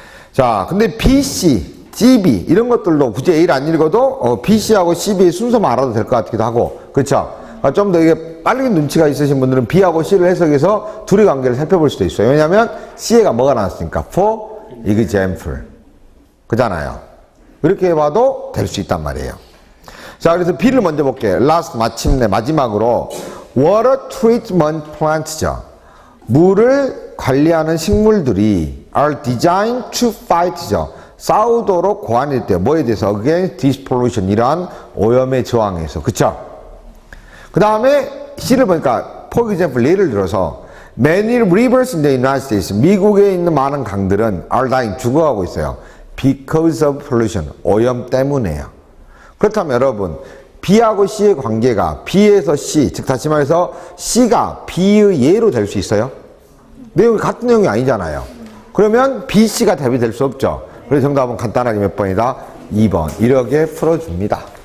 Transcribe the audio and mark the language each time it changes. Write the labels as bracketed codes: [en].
[ko] 자, 근데 B, C, G, B 이런 것들도 굳이 A를 안 읽어도 B, C하고 C, B의 순서만 알아도 될 것 같기도 하고 그렇죠? 좀 더 이게 빨리 눈치가 있으신 분들은 B하고 C를 해석해서 둘의 관계를 살펴볼 수도 있어요. 왜냐하면 C에가 뭐가 나왔으니까 [en] for example [ko] 그잖아요. 이렇게 봐도 될 수 있단 말이에요. 자, 그래서 B를 먼저 볼게요. [en] last [ko] 마침내 마지막으로 [en] water treatment plants죠. [ko] 물을 관리하는 식물들이 [en] are designed to fight [ko] 죠. 싸우도록 고안일 때 뭐에 대해서 [en] against this pollution [ko] 이러한 오염에 저항해서 그쵸? [en] 그 다음에 C를 보니까 for example [ko] 예를 들어서 [en] many rivers in the United States [ko] 미국에 있는 많은 강들은 [en] are dying [ko] 죽어가고 있어요. [en] because of pollution 오염 때문에요. [ko] 그렇다면 여러분 B하고 C의 관계가 B에서 C 즉 다시 말해서 C가 B의 예로 될 수 있어요? 내용이 같은 내용이 아니잖아요. 그러면 B, C가 답이 될 수 없죠. 그래서 정답은 간단하게 몇 번이다? 2번 이렇게 풀어줍니다.